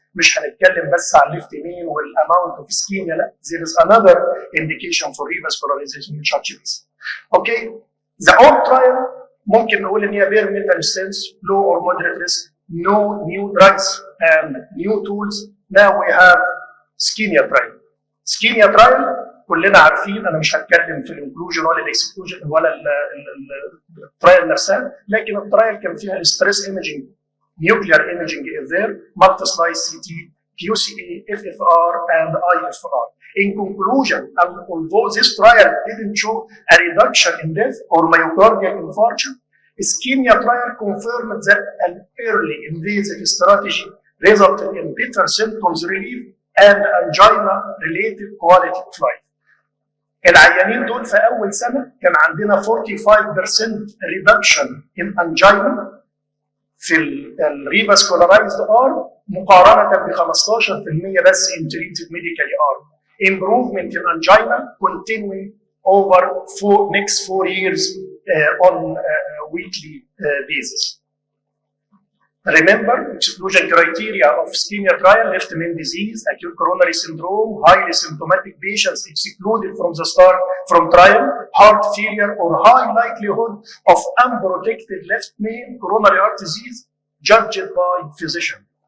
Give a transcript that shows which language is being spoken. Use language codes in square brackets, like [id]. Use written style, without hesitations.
[ar] مش هنتكلم بس على الليفت مين والاماونت اوف [en] ischemia، لا، there is another indication for revascularization in such case. Okay. The old trial [ar] ممكن نقول ان هي [en] bare metal stents, low or moderate risk, no new drugs and new tools. Now we have ischemia trial. Ischemia trial [ar] كلنا عارفين، انا مش هتكلم في الانكلوجن ولا الاكسكلوجن ولا الترايل نفسها، لكن الترايل كان فيها الستريس ايمجنج، نيوكلير ايمجنج [en] is there, [ar] multi slice CT, QCA, FFR, and IFR. [en] In conclusion, although this trial didn't show a reduction in death or myocardial infarction, ischemia trial confirmed that an early invasive strategy resulted in better symptoms relief and angina-related quality of life. [ar] العيانين دول في أول سنة كان عندنا 45% [en] reduction in angina [ar] في الريفاسكولارايزد ارم مقارنة ب 15% بس [en] in treated medically arm. Improvement in angina continuing over next 4 years on weekly basis. Remember, exclusion criteria of ischemia trial: left main disease, acute coronary syndrome, highly symptomatic patients excluded from the start from trial, heart failure or high likelihood of unprotected left main coronary heart disease, judged by physician.